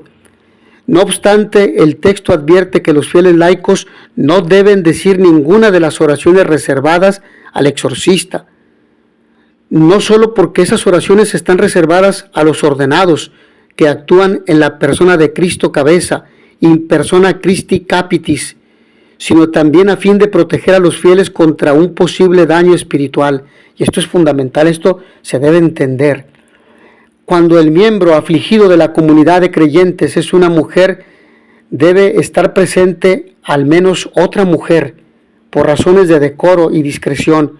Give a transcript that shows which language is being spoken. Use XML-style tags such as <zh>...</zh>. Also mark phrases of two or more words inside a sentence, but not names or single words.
<es>No obstante, el texto advierte que los fieles laicos no deben decir ninguna de las oraciones reservadas al exorcista, no solo porque esas oraciones están reservadas a los ordenados que actúan en la persona de Cristo cabeza,</es> <la>in persona Christi capitis,</la> <es>sino también a fin de proteger a los fieles contra un posible daño espiritual. Y esto es fundamental, esto se debe entender. Cuando el miembro afligido de la comunidad de creyentes es una mujer, debe estar presente al menos otra mujer, por razones de decoro y discreción.</es>